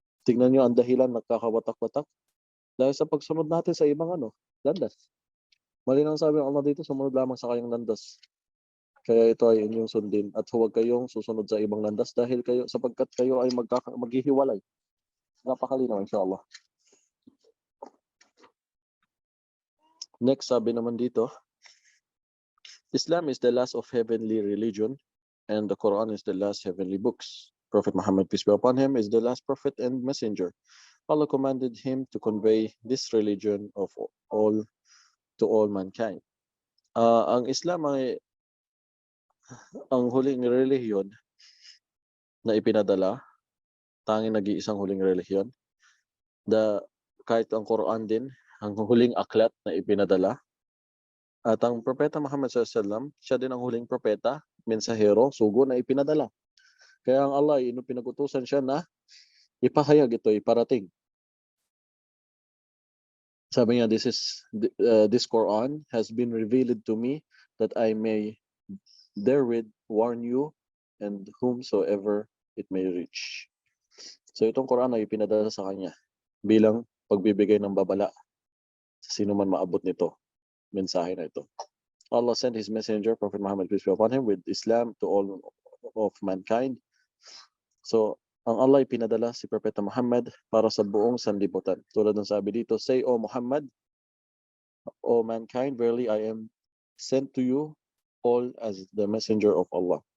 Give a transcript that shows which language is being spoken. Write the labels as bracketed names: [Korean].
[Filipino] Tingnan niyo ang dahilan nagkakawatak-watak dahil sa pagsunod natin sa ibang landas. Malinaw sabi ng Allah dito, sumunod lamang sa kanyang landas. Kaya ito ay inyong sundin at huwag kayong susunod sa ibang landas dahil sapagkat kayo ay maghihiwalay. Napakalinaw, inshallah. [English] Next, [Filipino] sabi naman dito, [English] Islam is the last of heavenly religion and the Quran is the last heavenly books. Prophet Muhammad, peace be upon him, is the last prophet and messenger. Allah commanded him to convey this religion of all to all mankind. [Filipino] Ang Islam ay ang huling relihiyon na ipinadala, tanging nag-iisang huling relihiyon. Kahit ang Quran din, ang huling aklat na ipinadala. At ang Propeta Muhammad SAW, siya din ang huling propeta, mensahero, sugo na ipinadala. Kaya ang Allah ay pinag-utusan siya na ipahayag ito, iparating. Sabi niya, [English] this Quran has been revealed to me that I may therewith warn you and whomsoever it may reach. [Filipino] So itong Quran ay ipinadala sa kanya bilang pagbibigay ng babala sa sino man maabot nito, mensahe na ito. [English] Allah sent His messenger, Prophet Muhammad, peace be upon him, with Islam to all of mankind. [Filipino] So, ang Allah ipinadala si Propeta Muhammad para sa buong sanlibutan. Tulad ng sabi dito, [English] say, O Muhammad, O mankind, verily I am sent to you all as the messenger of Allah.